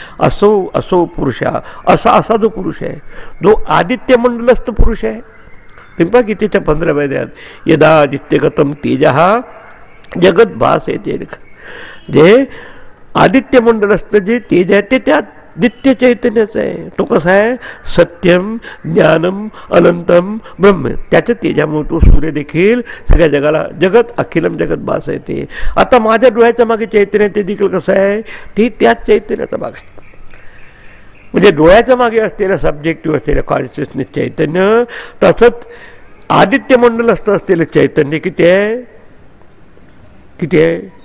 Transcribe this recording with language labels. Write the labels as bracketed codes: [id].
[mr] असो असो पुरुषा, असा जो पुरुष आहे, जो आदित्य मंडलस्थ पुरुष आहे. पिंपा गीतेच्या 15व्या अध्यायात [sa] यदा आदित्यगतम तेजः [mr] जगत भास येते, जे आदित्य मंडलस्थ जे तेज आहे ते त्या नित्य चैतन्याचं आहे. तो कसा आहे? [sa] सत्यम ज्ञानम अनंतम ब्रह्म. [mr] त्याच्या तेजामुळे तो सूर्य देखील सगळ्या जगाला, [sa] जगत अखिलम [mr] जगत भास येते. आता माझ्या डोळ्याच्या मागे चैतन्य ते देखील कसं आहे? ते त्याच चैतन्याचा भाग आहे. म्हणजे डोळ्याच्या मागे असलेलं सब्जेक्टिव्ह असलेलं कॉन्शियसनेस चैतन्य, तसंच आदित्य मंडलस्थ असलेलं चैतन्य किती आहे? किती आहे?